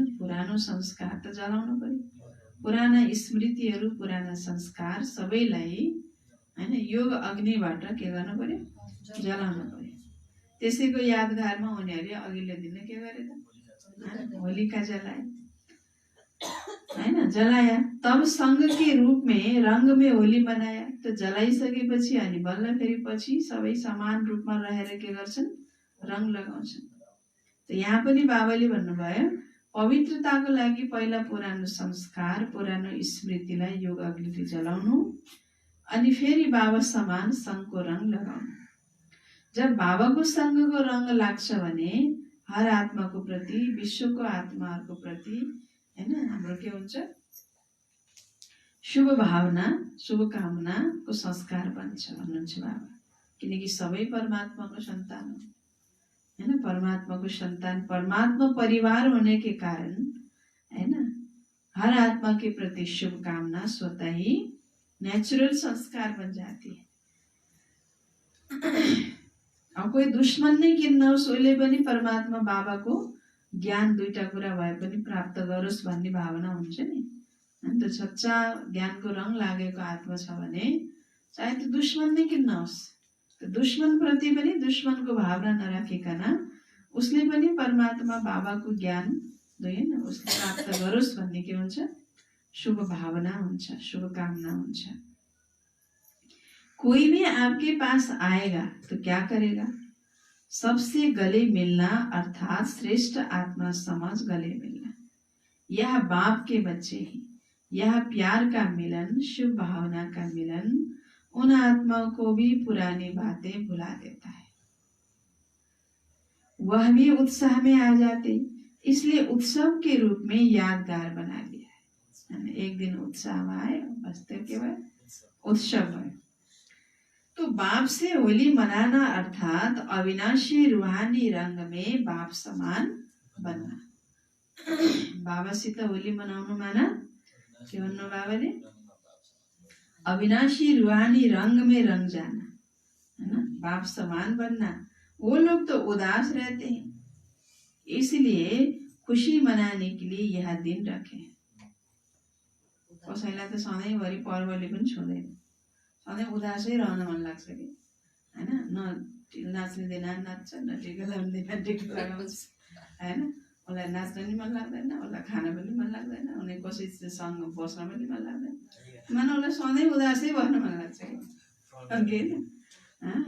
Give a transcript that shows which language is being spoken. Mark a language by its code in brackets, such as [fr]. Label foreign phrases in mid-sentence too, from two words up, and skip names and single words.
[ne] पुरानो संस्कार त जलाउनु पर्यो, पुराना स्मृतिहरू, पुराना संस्कार सबैलाई हैन योग अग्निबाट के गर्नु पर्यो, जलाउनु पर्यो। त्यसैको यादगारमा उनीहरूले अघिल्लो दिन के गरे त, होलिका जलाए हैन, [hi] जलाया। तब संघ के रूप में रंग में होली मनाया। [ne] तो जलाइसकेपछि अनि बल्ल फेरि पछि सबै समान रूपमा रहेर के गर्छन्, रंग लगाउँछन्। तो यहाँ पनि बाबाले भन्नुभयो पवित्रताको लागि पहिला पुरानो संस्कार, पुरानो स्मृतिलाई योग अग्निले जलाउनु, अनि फेरि बाबा समान संघको रंग लगाउनु। जब बाबाको संघको रंग लाग्छ भने हर आत्माको प्रति, विश्वको आत्माहरूको प्रति हैन हाम्रो के हुन्छ, शुभ भावना, शुभकामनाको संस्कार बन्छ भन्नुहुन्छ बाबा। किनकि सबै परमात्माको सन्तान हो हैन, परमात्माको सन्तान, [hi] परमात्मा परिवार होने के कारण हैन हर आत्मा के प्रति शुभकामना स्वतः ही नेचुरल संस्कार बन जाती है। [ne] अब कोही दुश्मन नै किन नहोस्, उसले पनि परमात्मा बाबाको ज्ञान दुईटा कुरा भए पनि प्राप्त गरोस् भन्ने भावना हुन्छ नि। अनि त सच्चा ज्ञानको रङ लागेको आत्मा छ भने चाहे त्यो दुश्मन नै किन नहोस्, त्यो दुश्मन प्रति पनि दुश्मनको भावना नराखिकन उसले पनि परमात्मा बाबाको ज्ञान होइन उसले प्राप्त गरोस् भन्ने के हुन्छ, शुभ भावना हुन्छ, शुभकामना हुन्छ। [hi] कोई भी आपके पास आएगा तो क्या करेगा, सबसे गले मिलना अर्थात श्रेष्ठ आत्मा समझ गले मिलना। यह बाप के बच्चे ही, यह प्यार का मिलन, शुभ भावना का मिलन उन आत्माओं को भी पुरानी बातें भुला देता है। वह भी उत्साह में आ जाते, इसलिए उत्सव के रूप में यादगार बना दिया है। एक दिन उत्साह में आए, बसते के बाद उत्सव है। तो बाप से होली मनाना अर्थात अविनाशी रूहानी रंग में बाप समान बनना। [ne] बाबासित होली मनाउनु माना के भन्नु बाबाले, [hi] अविनाशी रूहानी रंग में रंग जाना है ना, बाप समान बनना। वो लोग तो उदास रहते हैं, इसलिए खुशी मनाने के लिए यह दिन रखे। [ne] कसैलाई त सधैँभरि पर्वले पनि छुँदैन, सधैँ उदासै रहन मन लाग्छ कि हैन, न नाच्ने दिन नाच्छ, न टिका लगाउने दिन टिका लगाउँछ हैन। उसलाई नाच्न नि मन लाग्दैन, उसलाई खान पनि मन लाग्दैन, उनी कसैसँग बस्न पनि मन लाग्दैन, मानव उसलाई सधैँ उदासै बस्न मन लाग्छ कि हैन।